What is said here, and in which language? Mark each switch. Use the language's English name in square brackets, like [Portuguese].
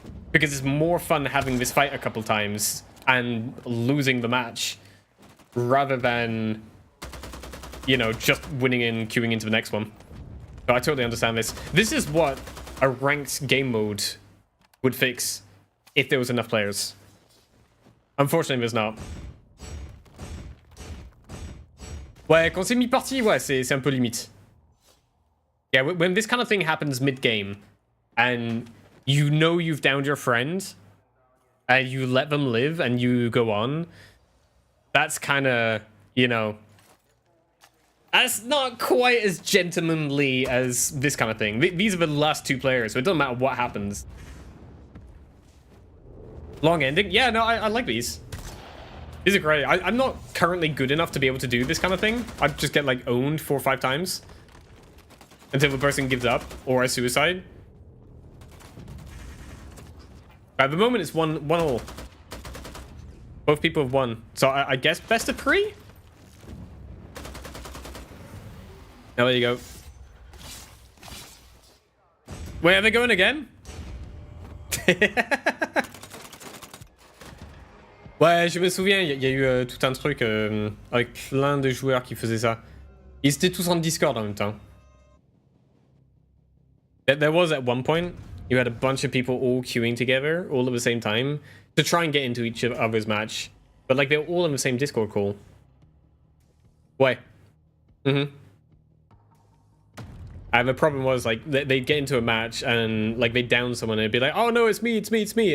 [English] Because it's more fun having this fight a couple times and losing the match, rather than, you know, just winning and queuing into the next one. So I totally understand this. This is what a ranked game mode would fix if there was enough players. Unfortunately, there's not. [French] Ouais, quand c'est mi-partie, ouais, c'est un peu limite. [English] Yeah, when this kind of thing happens mid-game, and you know you've downed your friend, and you let them live, and you go on, that's kind of, you know... That's not quite as gentlemanly as this kind of thing. These are the last two players, so it doesn't matter what happens. Long ending? Yeah, no, I like these. These are great. I'm not currently good enough to be able to do this kind of thing. I just get, like, owned 4 or 5 times until the person gives up or a suicide. At the moment, it's one all. Both people have won. So I guess best of 3? Now, there you go. Wait, are they going again? [French] Ouais, je me souviens, il y a eu tout un truc avec plein de joueurs qui faisaient ça. Ils étaient tous en Discord en même temps. [English] There was at one point, you had a bunch of people all queuing together, all at the same time, to try and get into each other's match. But like, they were all in the same Discord call. Why? Mm-hmm. And the problem was, like, they'd get into a match and, like, they'd down someone and it'd be like, oh no, it's me, it's me, it's me.